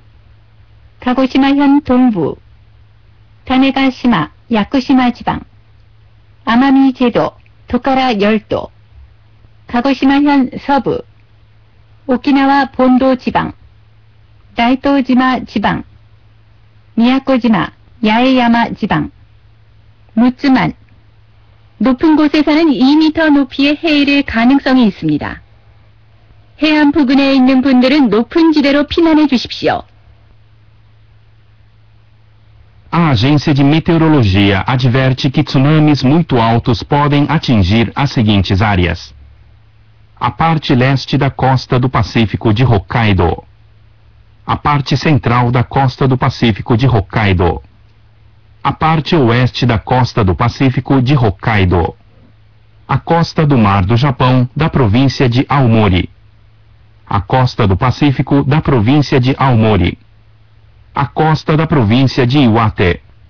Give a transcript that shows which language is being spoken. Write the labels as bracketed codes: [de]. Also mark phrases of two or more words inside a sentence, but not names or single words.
[ko] 가고시마현 동부, 타네가시마 야쿠시마 지방, 아마미 제도 도카라 열도, 가고시마현 서부, 오키나와 본도 지방, 다이토지마 지방, 미야코지마 야에야마 지방, 무츠만, 높은 곳에서는 2m 높이의 해일의 가능성이 있습니다. 해안 부근에 있는 분들은 높은 지대로 피난해 주십시오. [pt] A agência de meteorologia adverte que tsunamis muito altos podem atingir as seguintes áreas: a parte leste da costa do Pacífico de Hokkaido, a parte central da costa do Pacífico de Hokkaido, a parte oeste da costa do Pacífico de Hokkaido, a costa do Mar do Japão da província de Aomori, a costa do Pacífico da província de Aomori, a costa da província de Iwate,